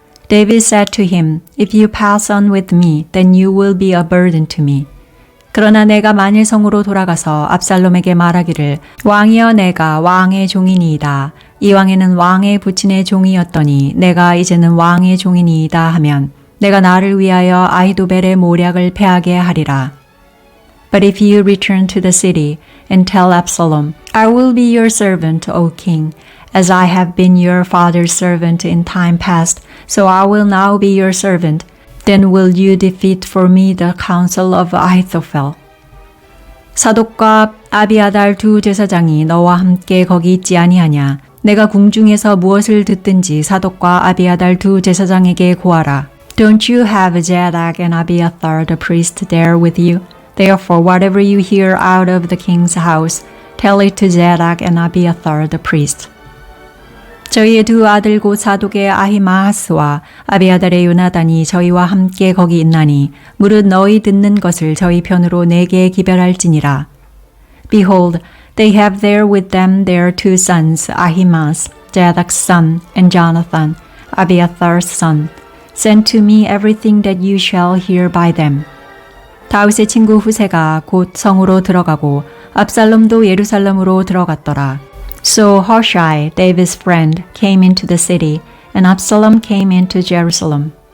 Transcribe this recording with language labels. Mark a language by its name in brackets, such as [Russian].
[English] David said to him, If you pass on with me, then you will be a burden to me. [Korean] 그러나 내가 만일 성으로 돌아가서 압살롬에게 말하기를 왕이여 내가 왕의 종이니이다. 이 왕에는 왕의 부친의 종이었더니 내가 이제는 왕의 종이니이다 하면 내가 나를 위하여 아히도벨의 모략을 패하게 하리라. [English] But if you return to the city and tell Absalom, I will be your servant, O king, as I have been your father's servant in time past, so I will now be your servant. Then will you defeat for me the counsel of Ahithophel. [Korean] 사독과 아비아달 두 제사장이 너와 함께 거기 있지 아니하냐. 내가 궁중에서 무엇을 듣든지 사독과 아비아달 두 제사장에게 고하라. [English] Don't you have Zadok and Abiathar the priest there with you? Therefore whatever you hear out of the king's house, tell it to Zadok and Abiathar the priest. [Korean] 저희의 두 아들 곧 사독의 아히마하스와 아비아달의 요나단이 저희와 함께 거기 있나니 무릇 너희 듣는 것을 저희 편으로 내게 기별할지니라. [English] Behold, they have there with them their two sons, Ahimaaz, Zadok's son, and Jonathan, Abiathar's son. Send to me everything that you shall hear by them. [Korean] 다윗의 친구 후세가 곧 성으로 들어가고 압살롬도 예루살렘으로 들어갔더라. [English] So Hushai, David's friend, came into the city, and Absalom came into Jerusalem.